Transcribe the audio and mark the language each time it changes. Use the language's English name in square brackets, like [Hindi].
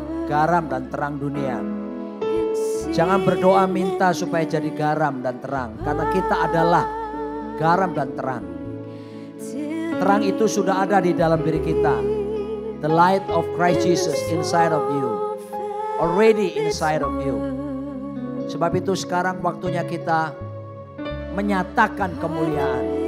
[Indonesian] garam dan terang dunia. Jangan berdoa minta supaya jadi garam dan terang, karena kita adalah garam dan terang. Terang itu sudah ada di dalam diri kita. [English] The light of Christ Jesus inside of you. Already inside of you. [Indonesian] Sebab itu sekarang waktunya kita menyatakan kemuliaan.